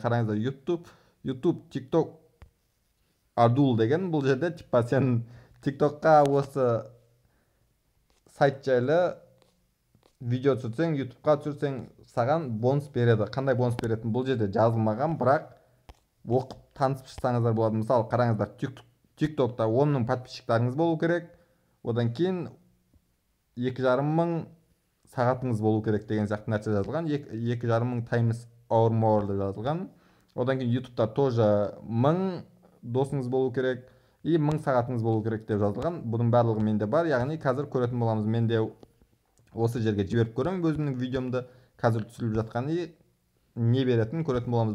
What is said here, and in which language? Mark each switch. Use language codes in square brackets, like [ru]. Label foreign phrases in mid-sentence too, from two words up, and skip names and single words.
[kk] Қараңыздар, YouTube, TikTok, Ardul деген, бұл жерде сен TikTokқа осы сайт жайлы видео түсірсең, YouTubeқа түсірсең, саған бонус береді. Қандай бонус беретін бұл жерде жазылмаған, бірақ оқып танысып шықсаңыздар болады. Мысалы қараңыздар, TikTokта 10 мың подписчиктарыңыз болу керек, одан кейін 2,5 мың сағатыңыз болу керек деген сияқты нәрсе жазылған. 2,5 мың [en] times or more [kk] деп жазылған. Одан кейін YouTube'та тоже 1000 досыңыз болу керек и 1000 сағатыңыз болу керек деп жазылған. Бұның барлығы менде бар. Яғни қазір көретін боламыз. Менде осы жерге жіберіп көремін өзімнің видеомды қазір түсіріліп жатқан, и не беретінін көретін боламыз.